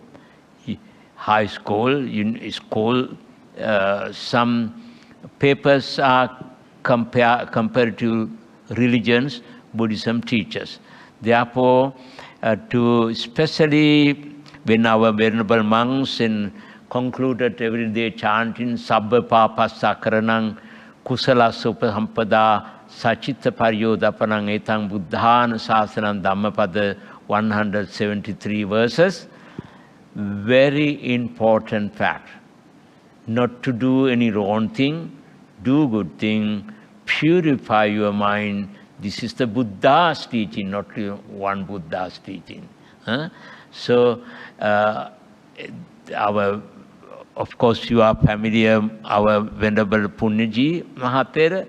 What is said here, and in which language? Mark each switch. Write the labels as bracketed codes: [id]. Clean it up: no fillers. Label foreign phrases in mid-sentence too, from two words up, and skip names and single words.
[en] Some papers are comparative religions, Buddhism teaches. Therefore, to especially when our venerable monks concluded everyday chanting [pi] Sabba Papassa Karanang Kusalasa Upasampada Sachitta Paryodapanang Etang Buddhana Sasanam [en] Dhammapada 173 verses. Very important fact. Not to do any wrong thing, do good thing, purify your mind. This is the Buddha's teaching, not one Buddha's teaching. So, of course, you are familiar, our Venerable Punyaji Maha Thera.